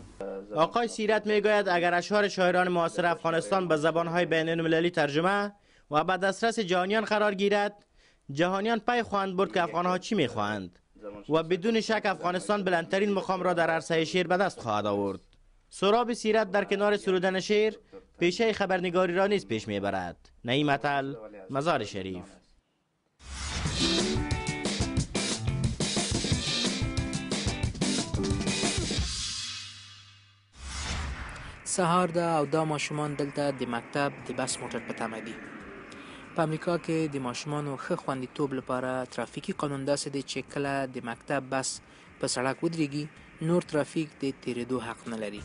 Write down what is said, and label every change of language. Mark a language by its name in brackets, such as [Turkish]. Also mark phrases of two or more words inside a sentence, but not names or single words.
[Persian] آقای سیرت میگوید اگر اشعار شاعران معاصر افغانستان به زبانهای بین المللی ترجمه و به دسترس جهانیان قرار گیرد، جهانیان پی خواهند برد که افغانها چی میخواهند و بدون شک افغانستان بلندترین مقام را در عرصه شعر به دست خواهد آورد. سهراب سیرت در کنار سرودن شعر پیشه خبرنگاری را نیز پیش میبرد. نعیمت‌ال، مزار شریف. [Pashto] سهار ده او دا ماشومان دلته د مکتب د بس موټر په تمه دي. په امریکا کې د ماشومانو ښه خوندیتوب لپاره ترافیکي قانون داسې دی چې کله د مکتب بس په سړک ودرېږي نور ترافیک د تېرېدو حق نه لري.